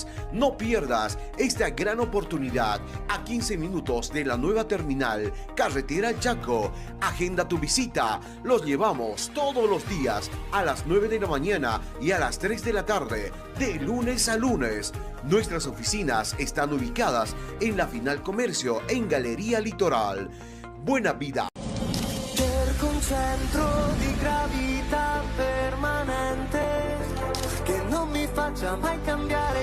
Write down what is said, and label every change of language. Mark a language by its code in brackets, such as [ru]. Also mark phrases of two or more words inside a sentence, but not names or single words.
[es] No pierdas esta gran oportunidad a 15 minutos de la nueva terminal Carretera Chaco. Agenda tu visita. Los llevamos todos los días a las 9 de la mañana y a las 3 de la tarde, de lunes a lunes. Nuestras oficinas están ubicadas en la Final Comercio, en Galería Litoral. Buena Vida. [it] Cerco un centro di gravità permanente che non mi faccia mai cambiare